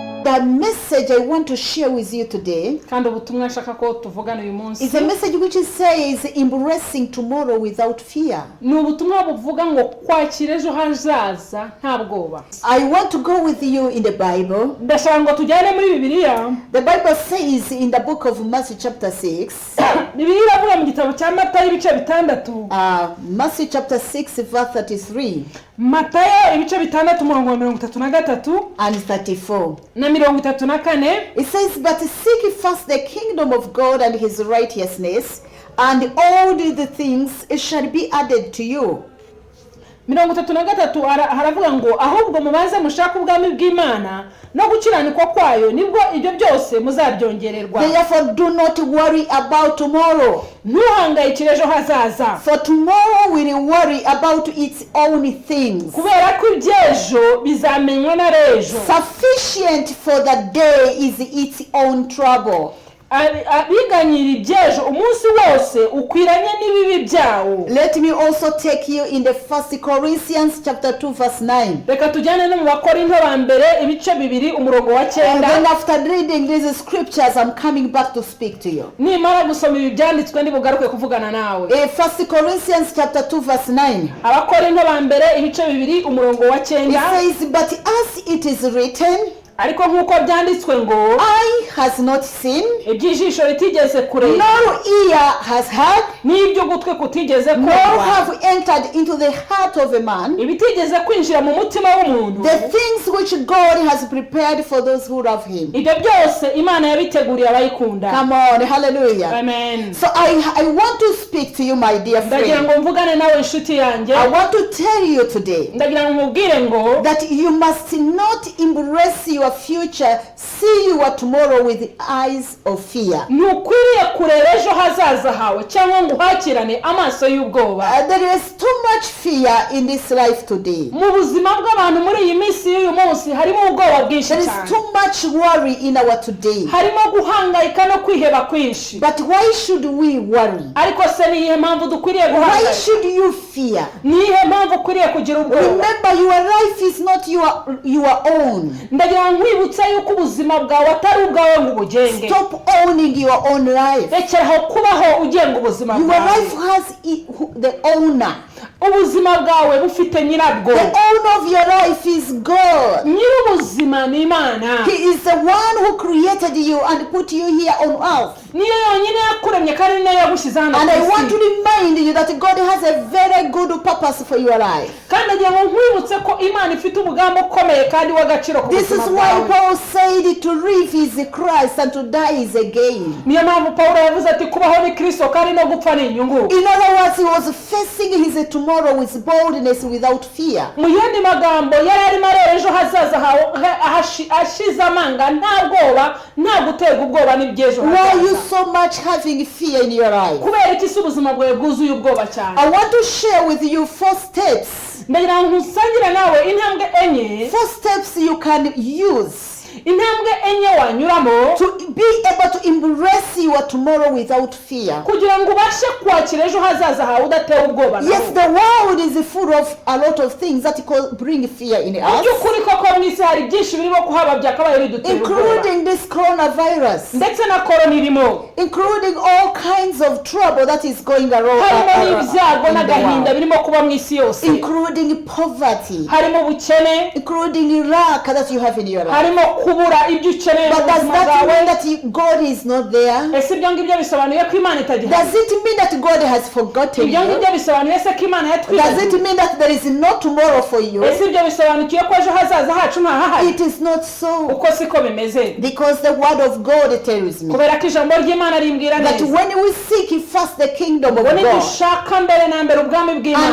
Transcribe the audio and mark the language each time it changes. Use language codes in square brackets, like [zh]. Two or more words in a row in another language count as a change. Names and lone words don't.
[en] the message I want to share with you today [rw] kandi ubutumwa nshaka ko tuvugana uyu munsi [en] is a message which says embracing tomorrow without fear. [rw] ni ubutumwa buvuga ngo kwakira ejo hazaza nta bwoba. [en] I want to go with you in the Bible. [rw] ndashaka ngo tujyane muri Bibiliya. [en] The Bible says in the book of Matthew chapter 6, [rw] Bibiliya iravuga mu gitabo cya Matayo ibice 6, [en] Matthew chapter 6 verse 33 [rw] Matayo ibice 6 umurongo wa 33 [en] and 34. [rw] na 34. [en] It says, but seek first the kingdom of God and his righteousness, and all the things shall be added to you. [rw] 33 haravuga ngo ahubwo mubanze mushaka ubwami bw'Imana no gukiranikwa kwayo nibwo ibyo byose muzabyongererwa. [en] Therefore do not worry about tomorrow, [rw] ntuhangayikire ejo hazaza, [en] for tomorrow will worry about its own things. [rw] kubera ko ibyejo bizamenywa na rejo. [en] Sufficient for the day is its own trouble. [rw] abiganyira ibyejo umunsi wose ukwiranye n'ibibi byawo. [en] Let me also take you in the 1 Corinthians chapter 2 verse 9. [rw] reka tujyane no mu Bakorinto ba mbere ibice 2 umurongo wa 9. [en] And then after reading these scriptures, I'm coming back to speak to you. [rw] nimara gusoma ibi byanditswe ndi bugaruke kuvugana nawe. [en] 1 Corinthians chapter 2 verse 9. [rw] Abakorinto ba mbere ibice 2 umurongo wa 9. [en] It says, but as it is written, [rw] ariko nkuko byanditswe ngo [en] eye has not seen, [rw] ibyijisho ritigeze kureba, [en] nor ear has heard, [rw] n'ibyo gutwe kutigeze [en] nor [rw] kumva, [en] have entered into the heart of a man, [rw] ibitigeze kwinjira mu mutima w'umuntu, [en] the things which God has prepared for those who love him. [rw] ibyo byose Imana yabiteguriye abayikunda. [en] Come on, hallelujah. Amen. So I want to speak to you, my dear [rw] ndagira [en] friend. [rw] ngo mvugane nawe inshuti yanjye. [en] I want to tell you today [rw] ndagira ngo mubwire ngo [en] that you must not embrace your future, see your tomorrow with eyes of fear. [rw] ntukwiriye kureba ejo hazaza hawe cyangwa ngo uhakirane amaso y'ubwoba. [en] There is too much fear in this life today. [rw] mu buzima bw'abantu muri iyi minsi y'uyu munsi harimo ubwoba bwinshi [en] There is [rw] cyane, [en] too much worry in our today. [rw] harimo guhangayika no kwiheba kwinshi. [en] But why should we worry? [rw] ariko se ni iyihe mpamvu dukwiriye [en] Why [rw] guhangayika? [en] should you fear? [rw] ni iyihe mpamvu ukwiriye kugira ubwoba? [en] Remember, your life is not your own. [rw] ndagira ngo nkwibutse yuko ubuzima bwawe atari ubwawe ngo ubugenge. [en] Stop owning your own life. [rw] rekeraho kubaho ugenga ubuzima [en] Your [rw] bwawe. [en] life has the owner. [rw] ubuzima bwawe bufite nyirabwo. [en] The owner of your life is God. [rw] nyir'ubuzima ni Imana. [en] He is the one who created you and put you here on earth. [rw] niyo yonyine yakuremye kandi niyo yagushyize hano [en] And [rw] ku [en] I want to [rw] isi. [en] remind you that God has a very good purpose for your life. [rw] kandi ndagira ngo nkwibutse ko Imana ifite umugambi ukomeye kandi w'agaciro ku [en] This is [rw] buzima [en] why [rw] bwawe. [en] Paul said to live is Christ and to die is a gain. [rw] niyo mpamvu Pawulo yavuze ati kubaho ni Kristo kandi no gupfa ni inyungu. [en] In other words, he was facing his tomorrow with boldness without fear. [rw] mu yandi magambo yari arimo areba ejo hazaza hawe ashize amanga nta bwoba nta guterwa ubwoba n'ibyejo [en] Why are you [rw] hazaza. [en] so much having fear in your life? [rw] kubera iki se ubuzima bwawe bwuzuye ubwoba cyane? [en] I want to share with you 4 steps. [rw] ndagira ngo nsangire nawe intambwe enye. [en] 4 steps you can use [rw] intambwe enye wanyuramo [en] to be able to embrace your tomorrow without fear. [rw] kugira ngo ubashe kwakira ejo hazaza hawe udatewe ubwoba. [en] Yes, the world is full of a lot of things that bring fear in [rw] mu [en] us, [rw] by'ukuri koko mu isi hari byinshi birimo kuhaba byakabaye bidutera ubwoba, [en] including this coronavirus, [rw] ndetse na korona irimo, [en] including all kinds of trouble that is going around [rw] harimo n'ibyago [en] in the [rw] n'agahinda [en] world, [rw] birimo kuba mu isi yose, [en] including poverty, [rw] harimo ubukene, [en] including lack that you have in your life. [rw] harimo kubura ibyo ukeneye mu [en] But does [rw] buzima [en] that [rw] bwawe. [en] mean that God is not there? [rw] ese ibyo ngibyo bisobanuye ko Imana itagihari? [en] Does it mean that God has forgotten [rw] ibyo [en] you? [rw] ngibyo bisobanuye se ko Imana [en] Does it [rw] yatwibagiwe? [en] mean that there is no tomorrow for you? [rw] ese ibyo bisobanukiye ko ejo hazaza hacu ntahahari? [en] It is not so. [rw] uko siko bimeze, [en] Because the word of God tells me [rw] kubera ko ijambo ry'Imana rimbwira [en] that [rw] neza [en] when we seek first the kingdom of [rw] ngo [en] God [rw] nidushaka mbere na mbere ubwami [en] and [rw] bw'Imana